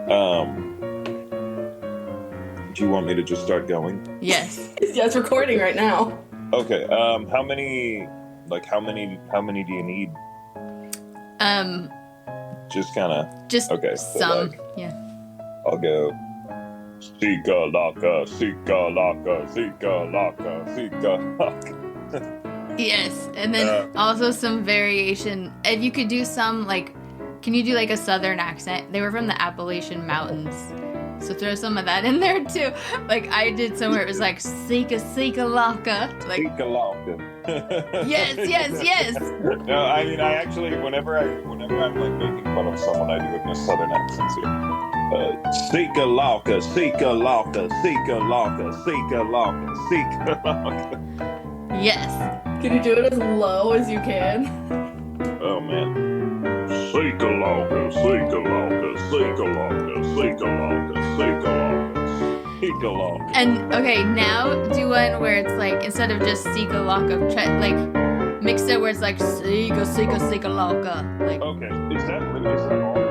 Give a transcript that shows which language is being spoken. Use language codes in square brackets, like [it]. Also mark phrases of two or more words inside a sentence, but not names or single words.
[en] Do you want me to just start going? Yes. Yeah, it's recording right now. Okay. How many do you need? Just kind of. Okay. Some. Yeah. I'll go. Sika laka, sika laka, sika laka, sika laka. Yes, and then also some variation. If you could do some, can you do a southern accent? They were from the Appalachian Mountains. So throw some of that in there too. I did somewhere it was Sika laka. Sika laka. Yes. No, I mean I actually whenever I'm making fun of someone I do it in a southern accent too. Sika laka, sika laka, sika laka, sika laka, sika laka. Yes. Can you do it as low as you can? Oh man. Sika laka, sika laka, sika laka, sika laka, sika laka, sika laka. And okay, now do one where it's instead of just Sika laka, mix it where it's Sika laka. Okay, is that